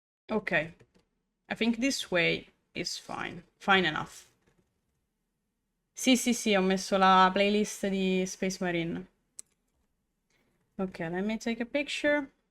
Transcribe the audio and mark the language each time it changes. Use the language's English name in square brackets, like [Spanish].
[English] Okay, I think this way is fine, fine enough. [Italian] Sì, ho messo la playlist di Space Marine. [English] Okay, let me take a picture.